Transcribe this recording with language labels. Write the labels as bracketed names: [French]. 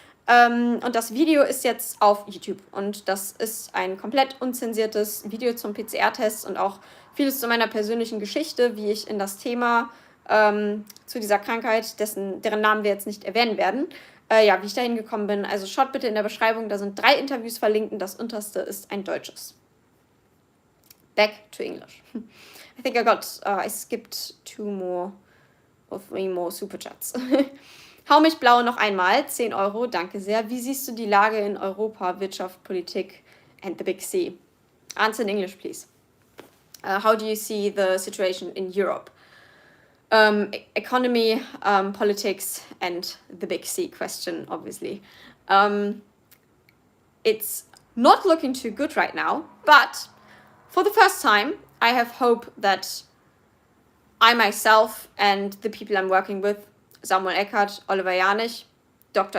[German] Und das Video ist jetzt auf YouTube. Und das ist ein komplett unzensiertes Video zum PCR-Test und auch vieles zu meiner persönlichen Geschichte, wie ich in das Thema zu dieser Krankheit, deren Namen wir jetzt nicht erwähnen werden, wie ich dahin gekommen bin. Also schaut bitte in der Beschreibung, da sind 3 Interviews verlinkt und das unterste ist ein deutsches. [English] Back to English. I think I skipped 2 more or 3 more Super Chats. [German] Hau mich blau noch einmal, 10 Euro, danke sehr. Wie siehst du die Lage in Europa, Wirtschaft, Politik [English] and the Big C? Answer in English, please. How do you see the situation in Europe? Economy, politics and the Big C question, obviously. It's not looking too good right now, but for the first time, I have hope that I myself and the people I'm working with, Samuel Eckert, Oliver Janich, Dr.